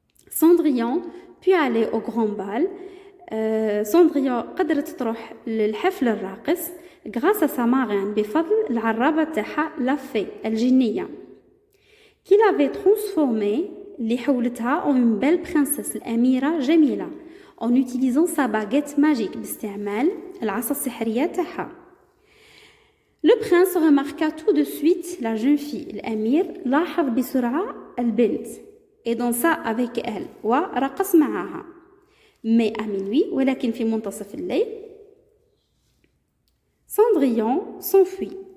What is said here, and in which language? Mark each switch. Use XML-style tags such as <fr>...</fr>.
<fr>Cendrillon puis aller au grand bal. Cendrillon</fr> <ar>قدرت تروح للحفل الراقص</ar> <fr>grâce à sa marraine</fr> <ar>بفضل العرابة تاعها</ar> <fr>la fée</fr> <ar>الجنية</ar> <fr>qui l'avait transformée</fr> <ar>اللي حولتها</ar> <fr>en une belle princesse</fr> <ar>الأميرة جميلة</ar> <fr>en utilisant sa baguette magique</fr> <ar>باستعمال العصا السحرية تاعها.</ar> <fr>Le prince remarqua tout de suite la jeune fille.</fr> <ar>الأمير لاحظ بسرعة البنت</ar> <fr>et dansa avec elle</fr> <ar>ورقص معها.</ar> <fr>Mais à minuit</fr> <ar>ولكن في منتصف الليل</ar> <fr>Cendrillon s'enfuit.</fr>